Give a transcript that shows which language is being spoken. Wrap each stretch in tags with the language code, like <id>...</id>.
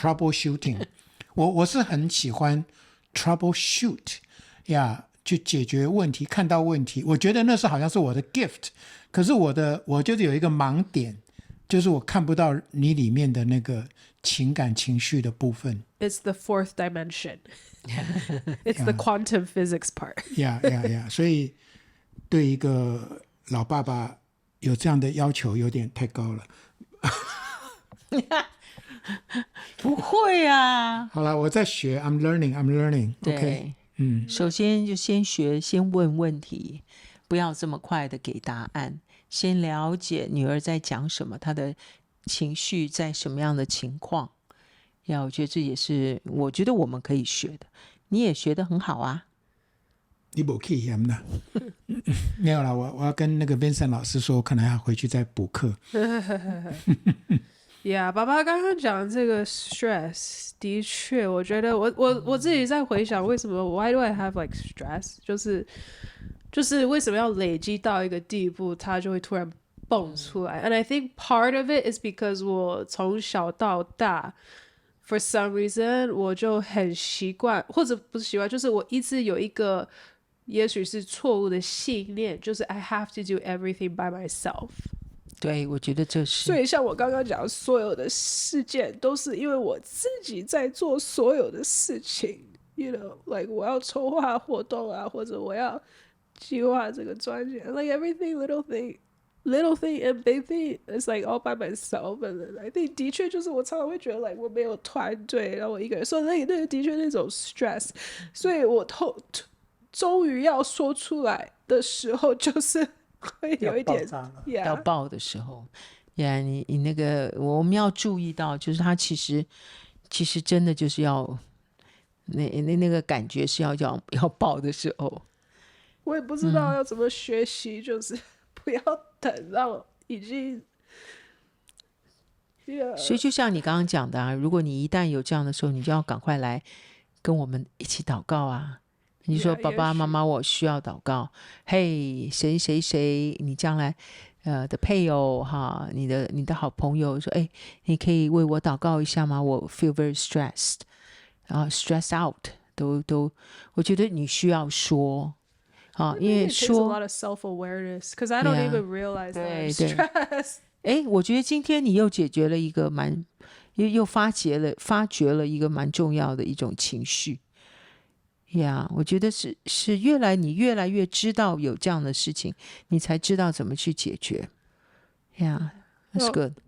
<zh>troubleshooting 我是很喜欢 troubleshoot 去解决问题，看到问题，我觉得那是好像是我的 gift。可是我就是有一个盲点，就是我看不到你里面的那个情感情绪的部分。</zh> <en>It's the fourth dimension. It's the quantum physics part.</en> <zh>所以对一个老爸爸有这样的要求有点太高了。不会啊。好了，我在学</zh> <en>I'm learning.</en> <zh>对 OK，首先就先学，先问问题，不要这么快的给答案，先了解女儿在讲什么，她的情绪在什么样的情况。我觉得这也是我觉得我们可以学的，你也学得很好啊。你没去嫌啦？没有啦，我要跟那个 Vincent 老师说，我可能要回去再补课。爸爸刚刚讲这个 stress， 的确，我觉得我自己在回想，为什么</zh> <en>Why do I have like stress？</en> <zh>就是为什么要累积到一个地步，它就会突然蹦出来。</zh> <en>And I think part of it is because</en> <zh>我从小到大 ，</zh> <en>for some reason</en> <zh>我就很习惯，或者不是习惯，就是我一直有一个也许是错误的信念，就是</zh> <en>I have to do everything by myself。</en> <zh>对，我觉得这是。所以像我刚刚讲，所有的事件都是因为我自己在做所有的事情。</zh> <en>You know, like</en> <zh>我要筹划活动啊，或者我要计划这个专辑</zh> <en>，like everything little thing and big thing is like all by myself. And I think</en> <zh>的确就是我常常会觉得 like 我没有团队，然后我一个人，所以那个的确那种 stress。所以我终于要说出来的时候，就是会有一点要爆的时候。你那个我们要注意到，就是他其实真的就是要那个感觉是要爆的时候。我也不知道要怎么学习，就是不要等到已经。所以就像你刚刚讲的啊，如果你一旦有这样的时候，你就要赶快来跟我们一起祷告啊。你说爸爸妈妈，我需要祷告。嘿，谁谁谁，你将来的配偶哈，你的好朋友说，哎，你可以为我祷告一下吗？我</zh> <en>feel very stressed， stressed out，</en> <zh>都，我觉得你需要说。因为说</zh> <en>a lot of self-awareness, because I don't even realize that I'm stressed.</en> <zh>我觉得今天你又解决了一个又发掘了一个蛮重要的一种情绪。我觉得是你越来越知道有这样的事情，你才知道怎么去解决。</zh> <en>That's good。</en>